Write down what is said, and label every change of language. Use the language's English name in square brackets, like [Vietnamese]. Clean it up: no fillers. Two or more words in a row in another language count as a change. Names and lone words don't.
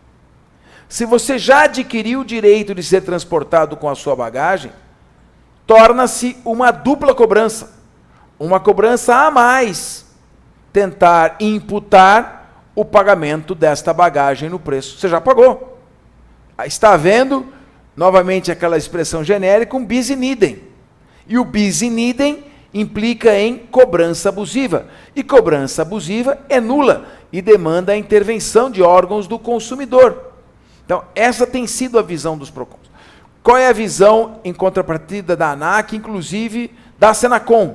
[Portuguese] Se você já adquiriu o direito de ser transportado com a sua bagagem, torna-se uma dupla cobrança. Uma cobrança a mais, tentar imputar o pagamento desta bagagem no preço. Você já pagou. Está havendo, novamente aquela expressão genérica, [Latin] um bis in idem. [Portuguese] E o [Latin] bis in idem [Portuguese] implica em cobrança abusiva. E cobrança abusiva é nula e demanda a intervenção de órgãos do consumidor. Então, essa tem sido a visão dos PROCONs. Qual é a visão, em contrapartida da ANAC, inclusive da Senacom?